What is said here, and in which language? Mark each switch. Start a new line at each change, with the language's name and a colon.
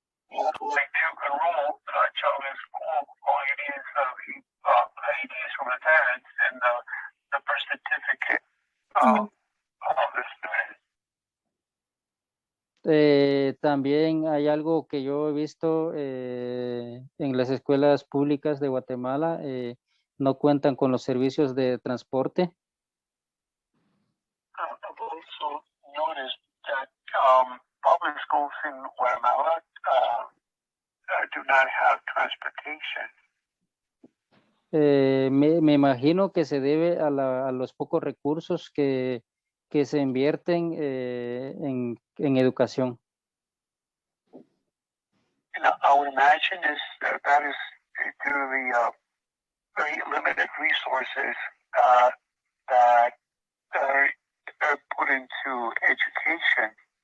English: Like to enroll a child in school, all you need is IDs from the parents and the birth certificate of the student.
Spanish: También hay algo que yo he visto en las escuelas públicas de Guatemala, no cuentan con los servicios de transporte.
English: I've also noticed that public schools in Guatemala do not have transportation.
Spanish: Me imagino que se debe a los pocos recursos que se invierten en educación.
English: And I would imagine that is due to the very limited resources that are put into education.